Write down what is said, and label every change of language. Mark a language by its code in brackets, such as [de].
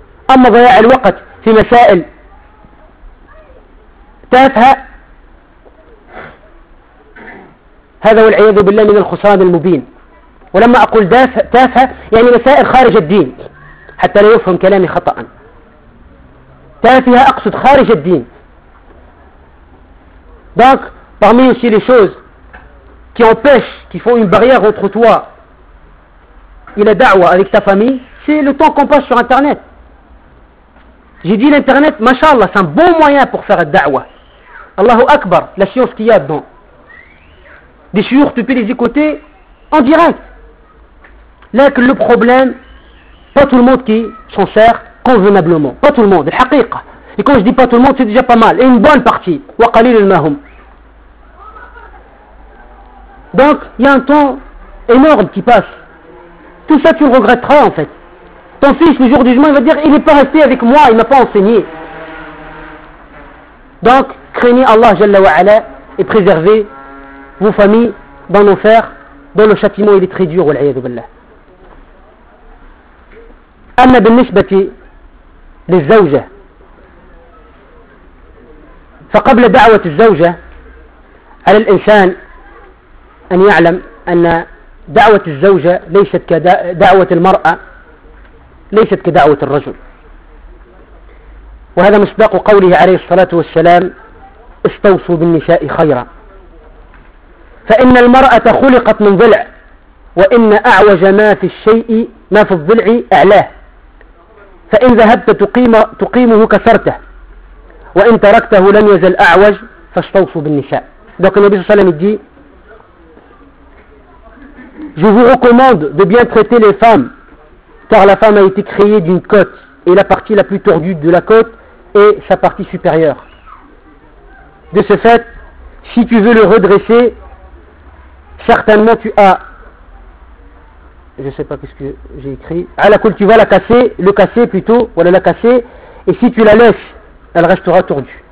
[ar] اما ضياع الوقت في مسائل تافهة هذا والعياذ بالله من الخسران المبين. ولما اقول تافهة يعني مسائل خارج الدين حتى لا يفهم كلامي خطأ. تافهة أقصد خارج الدين. [fr] Donc, parmi aussi les choses qui empêchent, qui font une barrière entre toi et la da'wa avec ta famille, c'est le temps qu'on passe sur Internet. J'ai dit l'Internet, mashallah, c'est un bon moyen pour faire la da'wa. Allahu Akbar, la science qu'il y a dedans. Des chiouchs, tu peux les écouter en direct. Là que le problème, pas tout le monde qui s'en sert, convenablement, pas tout le monde, الحقيقة. Et quand je dis pas tout le monde, c'est déjà pas mal. Et une bonne partie. [ar] وقليل المهم. [fr] Donc, il y a un temps énorme qui passe. Tout ça, tu le regretteras en fait. Ton fils, le jour du jugement, il va dire il n'est pas resté avec moi, il ne m'a pas enseigné. Donc, craignez Allah Jalla wa Ala et préservez vos familles dans l'enfer, dans le châtiment, il est très dur. [ar] والعياذ بالله. أما بالنسبة للزوجة فقبل دعوة الزوجة على الإنسان أن يعلم أن دعوة الزوجة ليست كدعوة المرأة ليست كدعوة الرجل. وهذا مصداق قوله عليه الصلاة والسلام استوصوا بالنساء خيرا فإن المرأة خلقت من ضلع وإن أعوج ما في الشيء ما في الضلع أعلاه فإن ذهبت تقيمه كسرته وإن تركته لم يزل أعوج فاستوصوا بالنساء. دونك النبي صلى الله عليه وسلم يقول [fr] Je vous recommande de bien traiter les femmes, car la femme a été créée d'une côte, et la partie la plus tordue de la côte est sa partie supérieure. De ce fait, si tu veux le redresser, certainement tu as, je ne sais pas ce que j'ai écrit, à la côte tu vas la casser, le casser plutôt, voilà la casser, et si tu la laisses, elle restera tordue.